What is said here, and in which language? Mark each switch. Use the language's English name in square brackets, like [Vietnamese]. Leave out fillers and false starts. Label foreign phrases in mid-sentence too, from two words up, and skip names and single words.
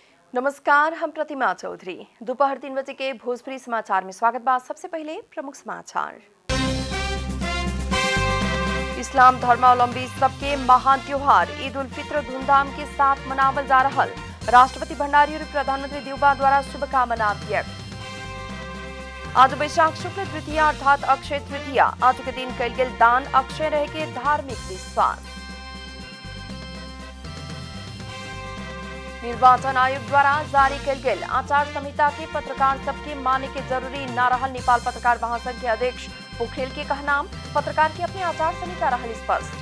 [Bhojpuri] नमस्कार, हम प्रतिमा चौधरी। दोपहर 3 बजे के भोजपुरी समाचार में स्वागत बा। सबसे पहले प्रमुख समाचार। इस्लाम धर्मावलंबी सबके महान त्योहार ईद उल फित्र धूमधाम के साथ मनावल जा रहा। राष्ट्रपति भंडारी और प्रधानमंत्री देवबा द्वारा शुभकामना व्यक्त। आज वैशाख शुक्ल तृतीया अर्थात अक्षय तृतीया। आज के दिन कल गेल दान अक्षय रहे के धार्मिक विश्वास। निर्वाचन आयोग द्वारा जारी कल गेल आचार संहिता के पत्रकार सबके माने के जरूरी न रहल। नेपाल पत्रकार महासंघ के अध्यक्ष पोखरेल के कहनाम, पत्रकार की अपनी आचार संहिता रहल स्पष्ट।